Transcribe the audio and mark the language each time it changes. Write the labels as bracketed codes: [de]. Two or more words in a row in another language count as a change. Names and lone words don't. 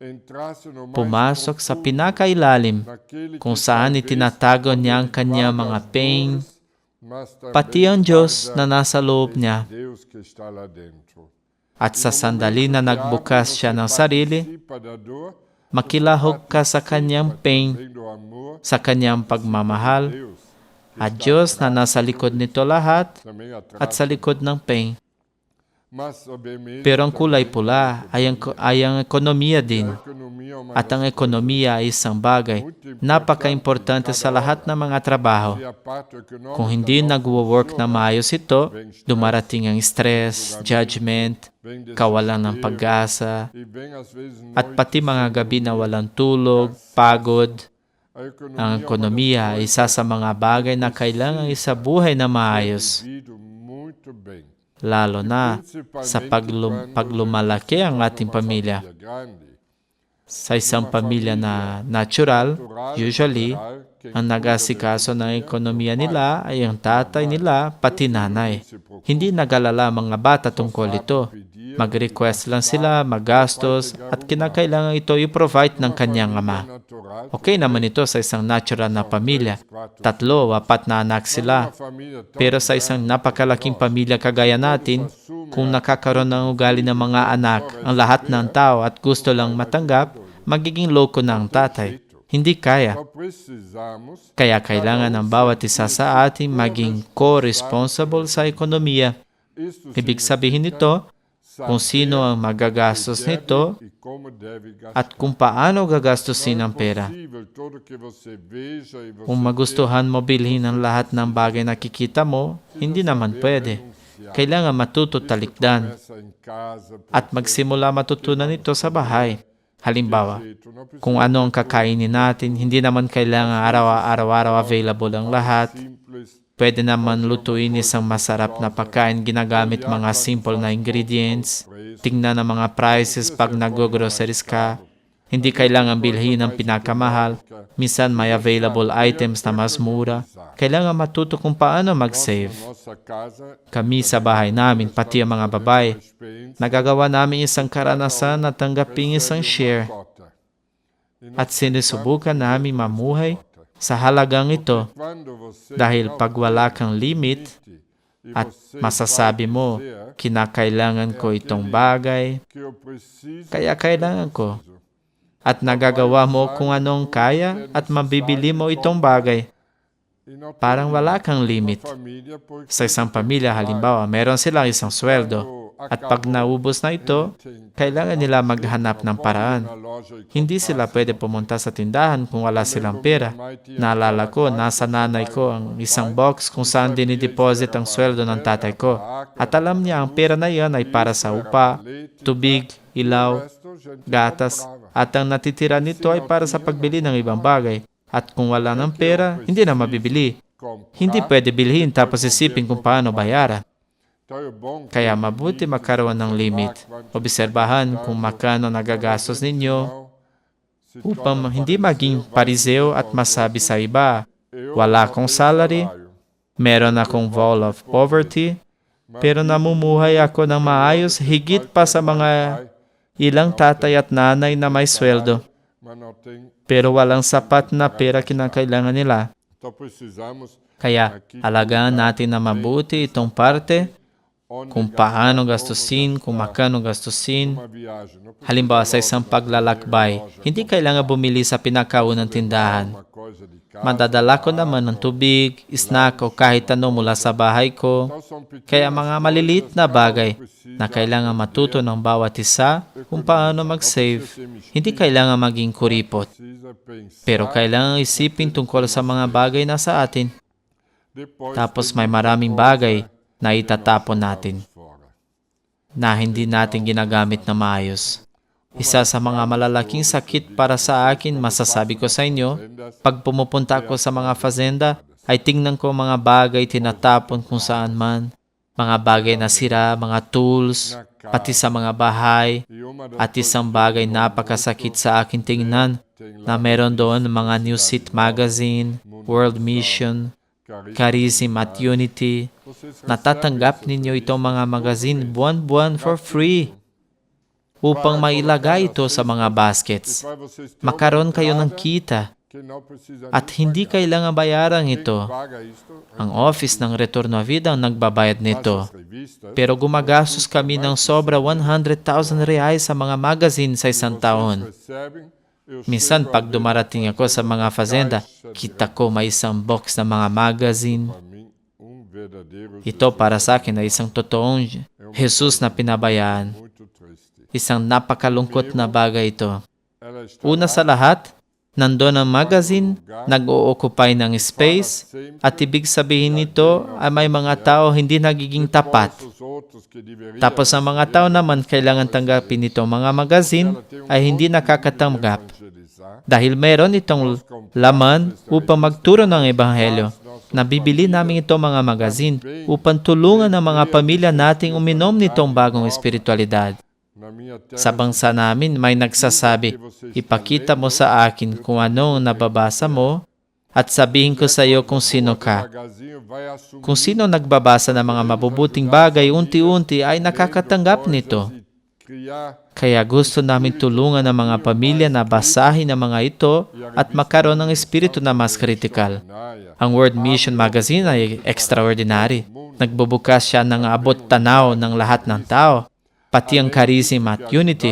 [tl] Pumasok sa pinakailalim kung saan itinatago niya ang kanyang mga pain, pati ang Diyos na nasa loob niya. At sa sandali na nagbukas siya ng sarili, makilahok ka sa kanyang pain, sa kanyang pagmamahal, At Diyos na nasa likod nito lahat [pt] também atrás. [tl] at sa likod ng pain. [pt] Mas o vermelho [tl] Pero ang kulay pula ay ang ekonomiya din. [pt] a economia é uma [tl] At ang ekonomiya ay isang bagay napaka-importante sa lahat ng mga trabaho. [pt] e a parte econômica [tl] Kung hindi nagwo-work na maayos ito, dumarating ang stress, judgment, kawalan ng pag-asa, [pt] e vem às vezes [tl] at pati mga gabi na walang tulog, pagod. [pt] a economia [tl] Ang ekonomiya ay isa sa mga bagay na kailangan isabuhay na maayos, [pt] vivido muito bem. [tl] lalo na sa paglumalaki ang ating pamilya. [pt] É grande. [tl] Sa isang pamilya na natural, usually, ang nag-asikaso ng ekonomiya nila ay ang tatay nila, pati nanay. Hindi nag-alala ang mga bata tungkol ito. Mag-request lang sila, magastos, at kinakailangan ito i-provide ng kanyang ama. Natural. Okay naman ito sa isang natural na pamilya. 3, 4 na anak sila. [pt] Família tão [tl] Pero sa isang napakalaking pamilya kagaya natin, kung nakakaroon ng ugali ng mga anak ang lahat ng tao at gusto lang matanggap, magiging loko na ang tatay. Hindi kaya. [pt] só precisamos [tl] Kaya kailangan ng bawat isa sa atin maging co-responsible sa ekonomiya. [pt] isto [tl] Ibig sabihin nito, kung sino ang magagastos nito [pt] e como deve gastar. [tl] at kung paano gagastusin ang pera. [pt] Possível, tudo que você veja e você [tl] Kung magustuhan mo bilhin ang lahat ng bagay na nakikita mo, hindi naman pwede. Kailangan matuto talikdan [pt] começa em casa, [tl] at magsimula matutunan ito sa bahay. Halimbawa, [pt] jeito, não precisa [tl] kung ano ang kakainin natin, hindi naman kailangan araw-araw available ang lahat. [pt] simples. [tl] Pwede naman lutuin isang masarap na pagkain ginagamit mga simple na ingredients. Tingnan ang mga prices pag nag-groceries ka. Hindi kailangan bilhin ang pinakamahal. Minsan may [en] available items [tl] na mas mura. Kailangan matuto kung paano mag-save. [pt] Nossa casa [tl] Kami sa bahay namin, pati ang mga babae, [pt] experiência [tl] nagagawa namin isang karanasan na tanggaping isang share [pt] cota. [tl] at sinusubukan namin mamuhay sa halagang ito. [pt] Quando você [tl] Dahil pag wala kang limit [pt] e [tl] at [pt] você [tl] masasabi mo, kinakailangan ko itong bagay, [pt] que eu preciso [tl] kaya kailangan ko. At nagagawa mo kung anong kaya at mabibili mo itong bagay. [pt] e não [tl] Parang wala kang limit. [pt] família porque [tl] Sa isang pamilya, halimbawa, meron silang isang sweldo. At pag naubos na ito, kailangan nila maghanap ng paraan. [pt] na loja e [tl] Hindi sila pwede pumunta sa tindahan kung wala silang pera. Naalala ko, nasa nanay ko ang isang box kung saan dinideposit ang sweldo ng tatay ko. At alam niya ang pera na iyon ay para sa upa, tubig, ilaw, [pt] resto, gente [tl] gatas, at ang natitira nito ay para sa pagbili ng ibang bagay. At kung wala ng pera, hindi na mabibili. [pt] compra. [tl] Hindi pwede bilhin tapos isipin kung paano bayaran. [pt] Então é bom que [tl] Kaya mabuti magkaroon ng limit. Obserbahan kung magkano nagagastos ninyo [pt] se [tl] upang hindi maging pariseo at masabi sa iba, wala akong salary, meron akong [en] wall of poverty, [tl] pero namumuhay ako ng maayos higit pa sa mga ilang tatay at nanay na may sweldo, [pt] mas não tem. [tl] pero walang sapat na pera kinakailangan nila. [pt] Então precisamos [tl] Kaya alagaan natin na mabuti itong parte kung paano gastusin, kung magkano gastusin. [pt] uma viagem, não precisa [tl] Halimbawa sa isang paglalakbay, hindi kailangan bumili sa pinakaunang tindahan. [pt] uma coisa de casa. [tl] Madadala ko naman ng tubig, snack o kahit ano mula sa bahay ko. [pt] Então são pequenas [tl] Kaya mga maliliit na bagay na kailangan matuto ng bawat isa kung paano mag-save. Hindi kailangan maging kuripot, [pt] precisa pensar. [tl] pero kailangan isipin tungkol sa mga bagay na sa atin. [pt] Depois [tl] Tapos may maraming bagay na itatapon natin [pt] fora. [tl] na hindi natin ginagamit na maayos. Isa sa mga malalaking sakit para sa akin, masasabi ko sa inyo, pag pumupunta ako sa mga fazenda, ay tingnan ko mga bagay tinatapon kung saan man. Mga bagay na sira, mga tools, pati sa mga bahay. [pt] E uma das [tl] At isang bagay napakasakit sa akin tingnan na meron doon mga New Seat Magazine, World Mission, Charism at Unity. Natatanggap ninyo itong mga magazine buwan-buwan [en] for free [tl] upang mailagay ito sa mga baskets. [pt] para vocês terem [tl] Makaroon kayo ng kita [pt] que não precisa [tl] at hindi kailangan bayaran ito. [pt] paga isto. [tl] Ang office ng Retorno à Vida ang nagbabayad nito. [pt] As revistas [tl] Pero gumagastos kami ng sobra 100,000 reais sa mga magazine sa isang taon. [pt] recebem [tl] Minsan, pag dumarating ako sa mga fazenda, kita ko may isang box na mga magazine. [pt] Para mim, verdadeiro [tl] Ito para sa akin ay isang totoong Jesus na pinabayaan. [pt] muito triste. [tl] Isang napakalungkot na bagay ito. [pt] Ela está [tl] Una sa lahat, nandoon ang magazine, nag-o-occupy ng space, at ibig sabihin nito ay may mga tao hindi nagiging tapat. [pt] os outros que deveriam [tl] Tapos ang mga tao naman kailangan tanggapin itong mga magazine ay hindi nakakatanggap [pt] evangelizar. [tl] dahil meron itong laman upang magturo ng ebanghelyo. Nabibili namin itong mga magazine upang tulungan ang mga pamilya nating uminom nitong bagong espiritualidad. [pt] Na minha terra, [tl] Sa bansa namin, may nagsasabi, ipakita mo sa akin kung ano ang nababasa mo at sabihin ko sa iyo kung sino ka. [pt] magazine vai assumir [tl] Kung sino nagbabasa ng mga mabubuting bagay, unti-unti ay nakakatanggap nito. [pt] e criar [tl] Kaya gusto namin tulungan ang mga pamilya na basahin ang mga ito at magkaroon ng espiritu na mas kritikal. Naya, Ang World Mission Magazine ay extraordinary. Nagbubukas siya ng abot tanaw ng lahat ng tao, pati ang charism at unity.